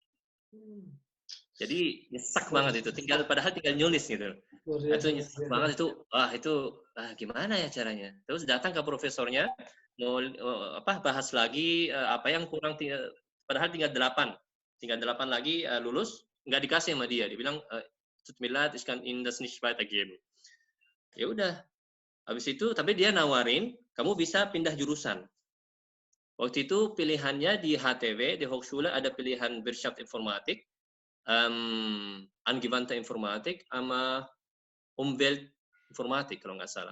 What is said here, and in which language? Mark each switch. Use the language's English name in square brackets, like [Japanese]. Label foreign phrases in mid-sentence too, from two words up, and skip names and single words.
[Indonesian] Jadi nyesek banget itu. Padahal tinggal nyulis gitu. Itu nyesek banget itu. Gimana ya caranya? Terus datang ke profesornya, mau bahas lagi apa yang kurang. Padahal tinggal 8 lagi lulus, nggak dikasih sama dia. Dia bilang, [German] tut mir leid, ich kann Ihnen das nicht weitergeben. [Indonesian] Ya udah. Habis itu, tapi dia nawarin, kamu bisa pindah jurusan. Waktu itu pilihannya di HTW, di Hochschule ada pilihan [German] Wirtschaft Informatik, Angewandte Informatik, [Indonesian] sama [German] Umwelt Informatik [Indonesian] kalau nggak salah.